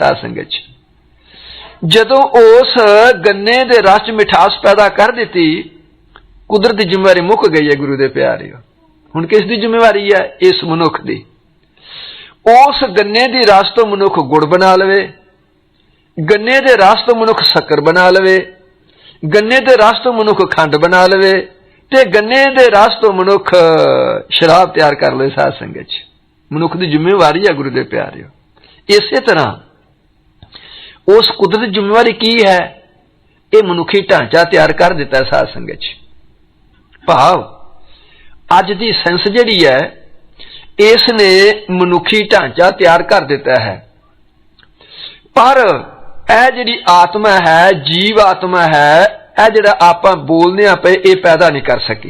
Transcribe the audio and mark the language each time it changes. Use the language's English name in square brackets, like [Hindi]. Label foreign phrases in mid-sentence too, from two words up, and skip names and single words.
[Punjabi] ਸਾਧ ਸੰਗਤ 'ਚ ਜਦੋਂ ਉਸ ਗੰਨੇ ਦੇ ਰਸ 'ਚ ਮਿਠਾਸ ਪੈਦਾ ਕਰ ਦਿੱਤੀ, ਕੁਦਰਤ ਦੀ ਜ਼ਿੰਮੇਵਾਰੀ ਮੁੱਕ ਗਈ ਹੈ ਗੁਰੂ ਦੇ ਪਿਆਰਿਓ। ਹੁਣ ਕਿਸ ਦੀ ਜ਼ਿੰਮੇਵਾਰੀ ਹੈ? ਇਸ ਮਨੁੱਖ ਦੀ। ਉਸ ਗੰਨੇ ਦੀ ਰਸ ਤੋਂ ਮਨੁੱਖ ਗੁੜ ਬਣਾ ਲਵੇ, ਗੰਨੇ ਦੇ ਰਸ ਤੋਂ ਮਨੁੱਖ ਸ਼ੱਕਰ ਬਣਾ ਲਵੇ, ਗੰਨੇ ਦੇ ਰਸ ਤੋਂ ਮਨੁੱਖ ਖੰਡ ਬਣਾ ਲਵੇ, ਤੇ ਗੰਨੇ ਦੇ ਰਸ ਤੋਂ ਮਨੁੱਖ ਸ਼ਰਾਬ ਤਿਆਰ ਕਰ ਲੈ ਸਾਧ ਸੰਗਤ 'ਚ। ਮਨੁੱਖ ਦੀ ਜ਼ਿੰਮੇਵਾਰੀ ਹੈ ਗੁਰੂ ਦੇ ਪਿਆਰਿਓ। ਇਸੇ ਤਰ੍ਹਾਂ ਉਸ ਕੁਦਰਤ ਦੀ ਜ਼ਿੰਮੇਵਾਰੀ ਕੀ ਹੈ, ਇਹ ਮਨੁੱਖੀ ਢਾਂਚਾ ਤਿਆਰ ਕਰ ਦਿੱਤਾ ਸਾਧ ਸੰਗਤ 'ਚ। ਭਾਵ ਅੱਜ ਦੀ ਸੇਂਸ ਜਿਹੜੀ ਹੈ ਇਸਨੇ ਮਨੁੱਖੀ ਢਾਂਚਾ ਤਿਆਰ ਕਰ ਦਿੱਤਾ ਹੈ, ਪਰ ਇਹ ਜਿਹੜੀ ਆਤਮਾ ਹੈ, ਜੀਵ ਆਤਮਾ ਹੈ, ਇਹ ਜਿਹੜਾ ਆਪਾਂ ਬੋਲਣੇ ਪੇ ਇਹ ਪੈਦਾ ਨਹੀਂ ਕਰ ਸਕੀ।